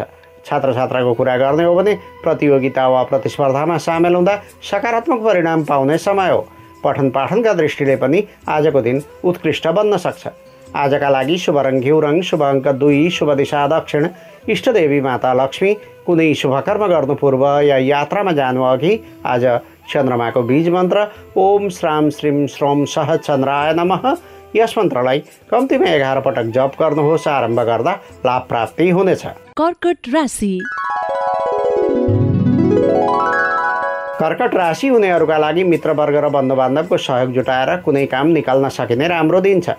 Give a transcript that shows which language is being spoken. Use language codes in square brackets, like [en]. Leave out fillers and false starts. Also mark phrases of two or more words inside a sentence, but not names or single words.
[ne] छात्र छात्राको कुरा गर्ने हो भने प्रतियोगिता वा प्रतिस्पर्धामा सामेल हुँदा सकारात्मक परिणाम पाउने समय हो। पठन पाठनका दृष्टिले पनि आजको दिन उत्कृष्ट बन्न सक्छ। आजका लागि शुभ रङ घिउ रङ, शुभ अङ्क 2, शुभ दिशा दक्षिण, इष्टदेवी माता लक्ष्मी। कुनै शुभ कर्म गर्नु पूर्व या यात्रामा जानु अघि आज चन्द्रमाको बीज मन्त्र [sa] ओम श्राम श्रीम श्रोम सह चन्द्राय नमः [ne] यस मन्त्रलाई कम्तीमा 11 पटक जप गर्नुहोस्। आरम्भ गर्दा लाभ प्राप्ति हुनेछ। कर्कट राशि। कर्कट राशि हुनेहरूका लागि मित्रवर्ग र बन्धुबान्धवको सहयोग जुटाएर कुनै काम निकाल्न सकिने राम्रो दिन छ।